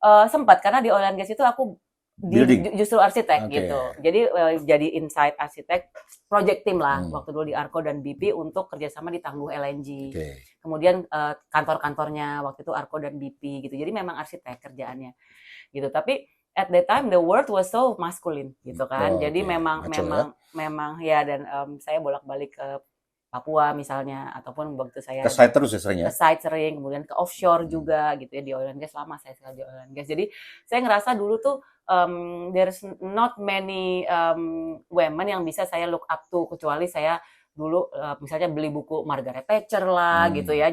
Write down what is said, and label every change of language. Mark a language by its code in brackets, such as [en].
[id] Sempat, karena di oil and gas itu aku justru arsitek gitu. Jadi jadi inside arsitek, project team lah waktu dulu di Arco dan BP untuk kerjasama di Tangguh LNG. Kemudian kantor-kantornya waktu itu Arco dan BP gitu. Jadi memang arsitek kerjaannya gitu. Tapi [en] at that time the world was so masculine [id] gitu kan. Jadi memang ya, dan saya bolak-balik ke Papua misalnya, ataupun waktu saya ke site terus ya sering ya? Ke site sering, kemudian ke offshore juga gitu ya, di oil and gas lama saya sekali di oil and gas. Jadi saya ngerasa dulu tuh [en] there's not many women [id] yang bisa saya [en] look up to, [id] kecuali saya dulu misalnya beli buku Margaret Thatcher lah gitu ya.